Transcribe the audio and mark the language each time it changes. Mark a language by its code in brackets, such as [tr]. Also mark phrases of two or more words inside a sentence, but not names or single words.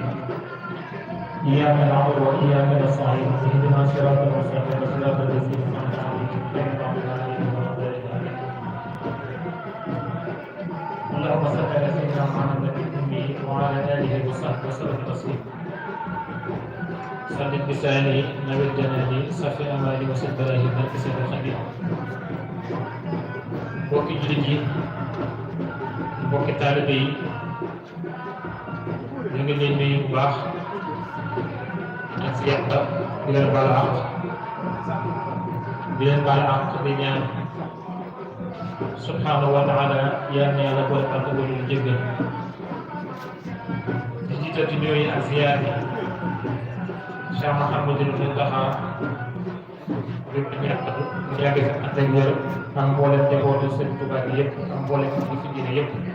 [ar] إياك نعبد وإياك نستعين اهدنا الصراط المستقيم صراط الذين أنعمت عليهم غير المغضوب عليهم ولا الضالين. اللهم صل على سيدنا محمد النبي وعلى آله وصحبه وسلم تسليما. سدد بلساني نوّر جناني صفي أمالي وسد بلاهي barke Seydou Khadim. [wo] mbokki jullit yi mbokki taalibe yi ñu ngi leen nuyu bu baax ak si yàlla di leen baal àq di ñaan [ar] سبحانه وتعالى [wo] yal na yàlla boole ak wala ñu jéggal di jiital ci nuyu ak ziyaar yi Cheikh Mouhamadul Mountakha ñu yàgg fi ak ay wér am mboolem njabootu Sëriñ Touba bi yëpp am mboolem ñi fi diine yëpp